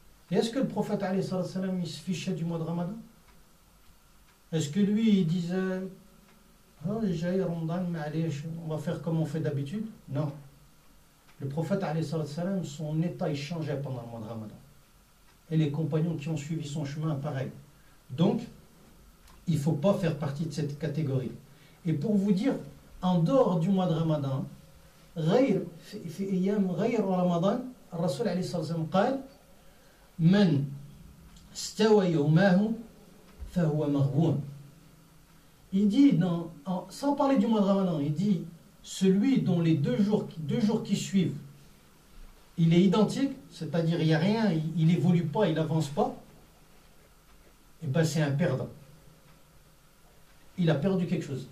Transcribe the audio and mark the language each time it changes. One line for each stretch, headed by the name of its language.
French: Et est-ce que le prophète alayhi salam il se fichait du mois de Ramadan? Est-ce que lui il disait oh, j'ai Ramadan, mais on va faire comme on fait d'habitude? Non. Le prophète alayhi salam, son état il changeait pendant le mois de Ramadan. Et les compagnons qui ont suivi son chemin, pareil. Donc, il ne faut pas faire partie de cette catégorie. Et pour vous dire, en dehors du mois de Ramadan,
Arabic: في أيام غير رمضان الرسول عليه الصلاة والسلام قال من استوى يوماه فهو مغبون.
French: Il dit, sans parler du mois de Ramadan, il dit celui dont les deux jours qui suivent, il est identique, c'est-à-dire il n'y a rien, il n'évolue pas, il n'avance pas, et bien c'est un perdant. Il a perdu quelque chose.